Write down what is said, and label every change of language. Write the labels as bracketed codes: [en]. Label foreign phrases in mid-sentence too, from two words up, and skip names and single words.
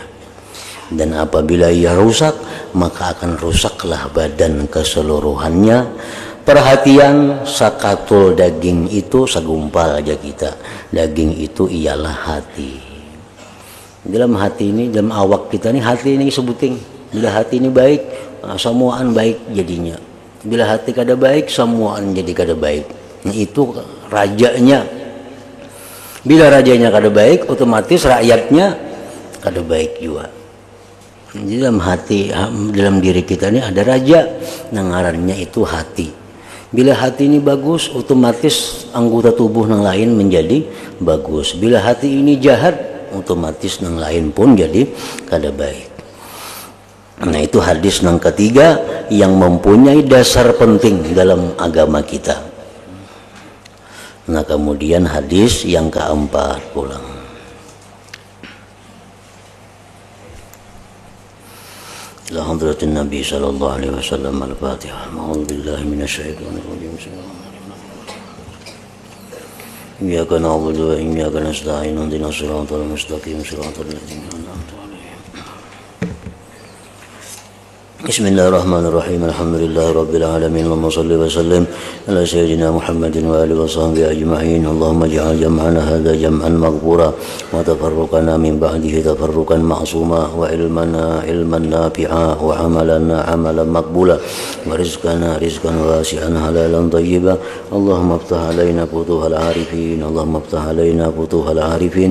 [id] Dan apabila ia rusak, maka akan rusaklah badan keseluruhannya. Perhatian, sakatul daging itu segumpal aja kita. Daging itu ialah hati. Dalam hati ini, dalam awak kita ini, hati ini sebuting. Bila hati ini baik, semuaan baik jadinya. Bila hati kada baik, semuaan jadi kada baik. Nah, itu rajanya. Bila rajanya kada baik, otomatis rakyatnya kada baik juga. Di dalam hati, dalam diri kita ini ada raja, ngarannya itu hati. Bila hati ini bagus, otomatis anggota tubuh yang lain menjadi bagus. Bila hati ini jahat, otomatis yang lain pun jadi kada baik. Nah, itu hadis yang ketiga yang mempunyai dasar penting dalam agama kita. Nah, kemudian hadis yang keempat pulang. [ar] إلى حضرة النبي صلى الله عليه وسلم. Al-Fatihah. أعوذ بالله من الشيطان الرجيم. إياك نعبد وإياك نستعين. اهدنا الصراط المستقيم، صراط الذين أنعمت عليهم. بسم الله الرحمن الرحيم. الحمد لله رب العالمين. اللهم صل وسلم على سيدنا محمد وآله وصحبه أجمعين. اللهم اجعل جمعنا هذا جمعا مغفورا وتفرقنا من بعده تفرقا معصوما وعلمنا علما نافعا وعملنا عملا مقبولا ورزقنا رزقا واسعا حلالا طيبا. اللهم افتح علينا فتوح العارفين. اللهم افتح علينا فتوح العارفين.